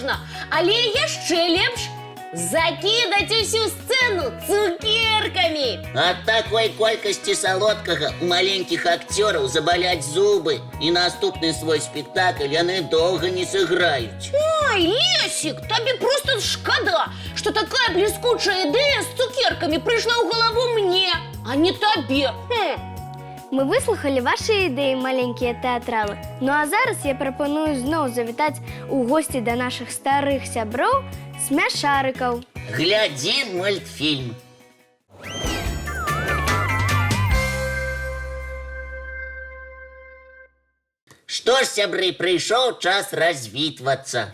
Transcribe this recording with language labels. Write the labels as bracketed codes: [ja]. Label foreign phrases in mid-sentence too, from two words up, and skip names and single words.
[be] Але яшчэ лепш закидать усю сцену цукерками. [ru] От такой [be] колькости солодкага у маленьких актераў забаляць зубы, і наступны свой спектакль яны доўга не сыграюць. [ru] Ой, Лесик, тебе просто шкода, что такая блескучая идея с цукерками пришла в голову мне, а не тебе. [be] Мы выслухали ваши ідэі, маленькія тэатралы. Ну а зараз я прапаную зноў завітаць у госці да нашых старых сяброў смяшарыкаў. Глядзі мультфільм. Што ж, сябры, прыйшоў час развітвацца.